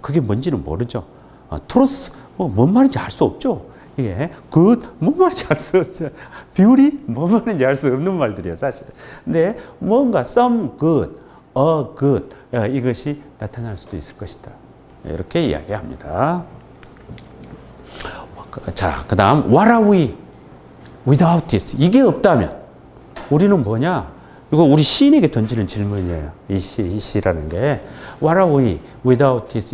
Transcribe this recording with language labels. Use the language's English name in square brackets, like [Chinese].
[Korean] 그게 뭔지는 모르죠. truth, 뭔 말인지 알 수 없죠. 이게 뭔 말인지 알 수 없죠. beauty, 뭔 말인지 알 수 없는 말들이에요, 사실. 근데 뭔가 [English] some good, a good [Korean] 이것이 나타날 수도 있을 것이다. 이렇게 이야기합니다. 자, 그 다음 [English] what are we without this? [Korean] 이게 없다면 우리는 뭐냐? 이거 우리 시인에게 던지는 질문이에요. 이 시라는 게 [English] what are we without this?